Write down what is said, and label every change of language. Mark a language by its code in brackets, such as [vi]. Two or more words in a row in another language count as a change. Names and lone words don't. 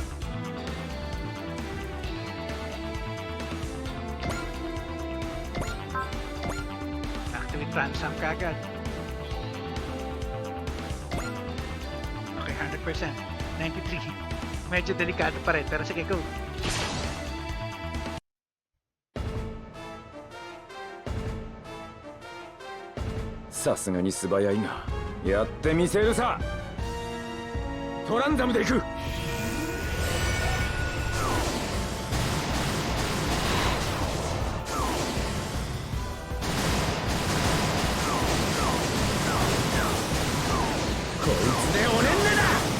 [en] Activate transam kagad. Okay, 100%. 93. [tl] Medyo delikado pa rin, pero sige, go. [ja] さすがに素早いがやってみせるさ。トランザムで行く。こいつでおねんねだ。